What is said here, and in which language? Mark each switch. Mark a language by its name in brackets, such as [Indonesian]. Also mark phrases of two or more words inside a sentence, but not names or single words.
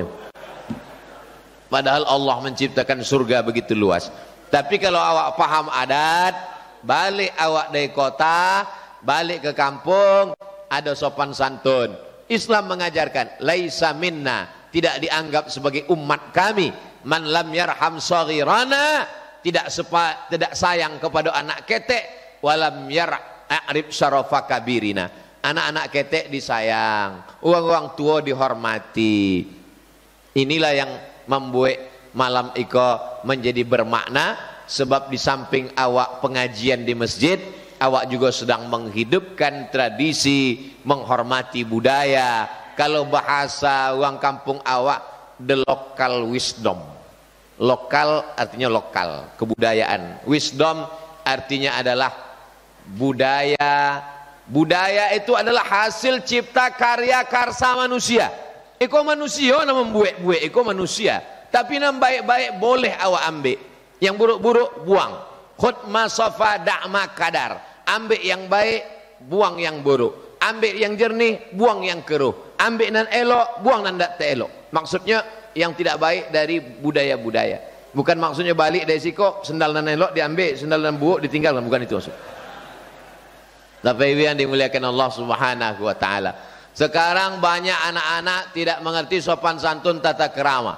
[Indonesian] Padahal Allah menciptakan surga begitu luas. Tapi kalau awak paham adat, balik awak dari kota, balik ke kampung, ada sopan santun. Islam mengajarkan [Arabic] ليس منا, [Indonesian] tidak dianggap sebagai umat kami, [Arabic] من لم يرحم صغيرنا, [Indonesian] tidak sayang kepada anak ketek, [Arabic] ولم يعرف شرف كبيرنا. [Indonesian] Anak-anak ketek disayang, orang-orang tua dihormati. Inilah yang membuat malam iko menjadi bermakna, sebab di samping awak pengajian di masjid, awak juga sedang menghidupkan tradisi, menghormati budaya. Kalau bahasa orang kampung awak, [English] the local wisdom. [Indonesian] Lokal artinya lokal, kebudayaan. Wisdom artinya adalah budaya Budaya itu adalah hasil cipta karya karsa manusia. [Minangkabau] Iko manusia nama membuat-buat, iko manusia. [Indonesian] Tapi nam baik-baik boleh awak ambil. Yang buruk-buruk buang. [Arabic] خذ ما صفا ودع ما كدر. [Indonesian] Ambil yang baik, buang yang buruk. Ambil yang jernih, buang yang keruh. [Minangkabau] Ambil nan elok, buang nan tak elok. [Indonesian] Maksudnya yang tidak baik dari budaya-budaya. Bukan maksudnya balik dari siko, sendal nan elok diambil, sendal nan buruk ditinggalkan, bukan itu maksud. Tapi yang dimuliakan Allah [Arabic] سبحانه وتعالى. [Indonesian] Sekarang banyak anak-anak tidak mengerti sopan santun tata kerama.